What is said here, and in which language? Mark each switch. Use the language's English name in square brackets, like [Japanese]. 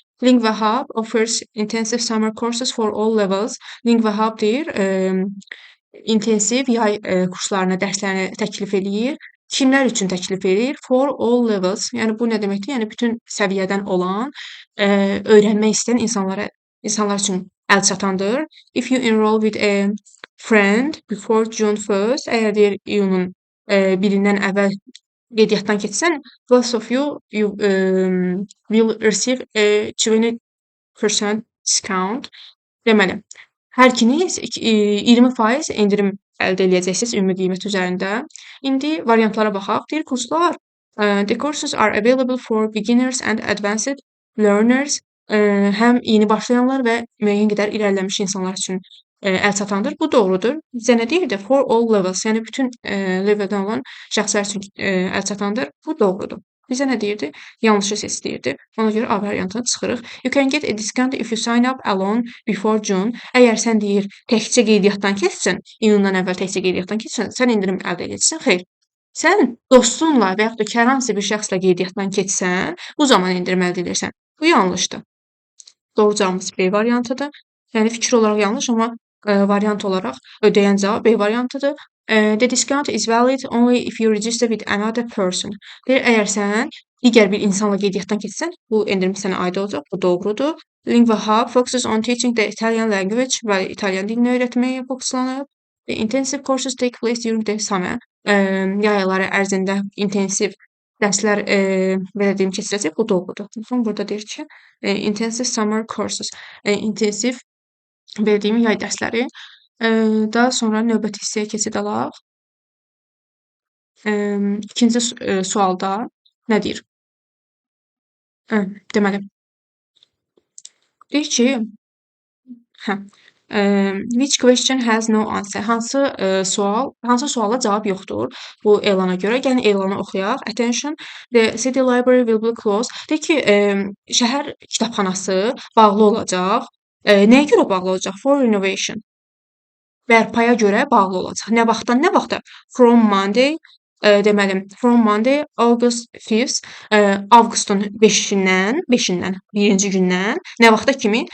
[English] Lingua Hub offers intensive summer courses for all levels. [Azerbaijani] Lingua Hub deyir, intensiv yay kurslarını, dərslərini təklif eləyir. Kimlər üçün təklif eləyir? [English] For all levels. [Azerbaijani] Yəni bu nə deməkdir? Yəni bütün səviyyədən olan, öyrənmək istəyən insanlar üçün əlçatandır. [English] If you enroll with a friend before June 1st, [Azerbaijani] əgər deyir iyunun 1-dən əvvəl qeydiyyatdan keçsən, [English] both of you will receive a 20% discount. [Azerbaijani] Deməli, hər ikiniz 20% endirim əldə eləyəcəksiniz ümumi qiymət üzərində. İndi variantlara baxaq. Deyir kurslar, [English] the courses are available for beginners and advanced learners. [Azerbaijani] Həm yeni başlayanlar və müəyyən qədər irəliləmiş insanlar üçün əlçatandır. Bu doğrudur. Bizə nə deyirdi? [English] For all levels, [Azerbaijani] yəni bütün leveldən olan şəxslər üçün əlçatandır. Bu doğrudur. Bizə nə deyirdi? Yanlışı seç deyirdi. Ona görə A variantına çıxırıq. [English] You can get a discount if you sign up alone before June. [Azerbaijani] Əgər sən deyir təkcə qeydiyyatdan keçsən, iyundan əvvəl təkcə qeydiyyatdan keçsən, sən endirim əldə edəcəksən. Xeyr. Sən dostunla və yaxud da hər hansı bir şəxslə qeydiyyatdan keçsən, bu zaman endirim əldə edirsən. Bu yanlışdır. Doğru cavabımız B variantıdır. Yəni fikir olaraq yanlış, amma variant olaraq ödəyən cavab B variantıdır. [English] The discount is valid only if you register with another person. [Azerbaijani] Deyir, əgər sən digər bir insanla qeydiyyatdan keçsən, bu endirim sənə aid olacaq. Bu doğrudur. [English] Lingua Hub focuses on teaching the Italian language [Azerbaijani] və İtalyan dilini öyrətməyə fokuslanır. [English] The intensive courses take place during the summer. [Azerbaijani] Yay ayları ərzində intensiv dərslər belə deyim keçirəcək. Bu doğrudur. Baxın, burada deyir ki, [English] intensive summer courses, [Azerbaijani] intensiv belə deyim yay dərsləri. Daha sonra növbəti hissəyə keçid alaq. İkinci sualda nə deyir? Deməli, deyir ki, [English] which question has no answer? [Azerbaijani] Hansı suala cavab yoxdur bu elana görə? Gəlin elanı oxuyaq. [English] Attention, the city library will be closed. [Azerbaijani] Deyir ki, şəhər kitabxanası bağlı olacaq. Nəyə görə bağlı olacaq? [English] For renovation. [Azerbaijani] Bərpaya görə bağlı olacaq. Nə vaxtdan nə vaxta? [English] From Monday, [Azerbaijani] deməli, [English] from Monday, August 5th, [Azerbaijani] avqustun 5-dən, 1-ci gündən, nə vaxta kimi?